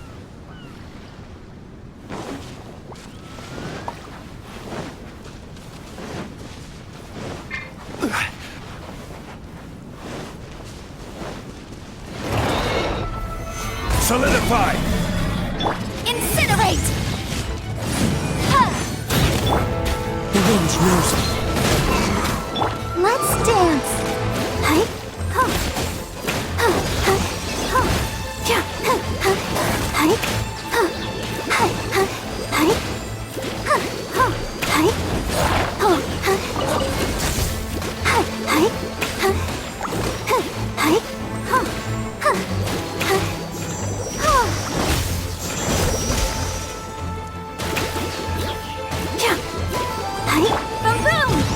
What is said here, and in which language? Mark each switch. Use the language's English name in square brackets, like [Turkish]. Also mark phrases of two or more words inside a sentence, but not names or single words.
[English] Solidify! Incinerate! The wind knows me. Let's dance! Hi! Huh! Huh! Huh! Huh! Yeah! Huh! Huh! Hi! Huh! Hi! Huh! Hi! Huh! Huh! Hi! Huh! Huh! Hi! Hi! Huh! Huh! Hi! Huh! Huh! Huh! Huh! Yeah! Hi! Boom boom!